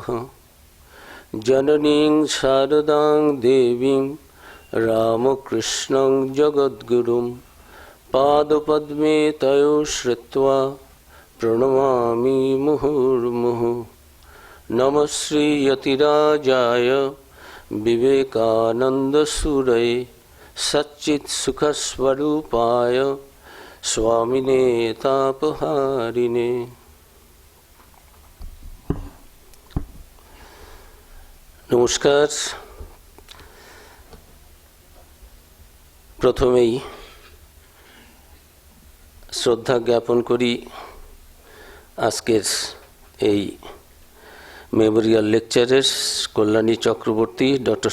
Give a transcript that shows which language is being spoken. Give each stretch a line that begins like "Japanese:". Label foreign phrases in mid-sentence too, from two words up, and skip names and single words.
Sanskrit: जननीं शारदां देवीं रामकृष्णं जगद्गुरुं पादपद्मे तयो श्रुत्वा प्रणमामि मुहुर्मुहुः। नमः श्रीयतिराजाय विवेकानन्दसूरये सच्चित्सुखस्वरूपाय स्वामिने तापहारिणे।
Bangla: नमस्कार। प्रथमेই শ্রদ্ধা জ্ঞাপন করি আজকের এই
English: মেমোরিয়াল লেকচারের
Bangla: কল্যাণী চক্রবর্তী, ডক্টর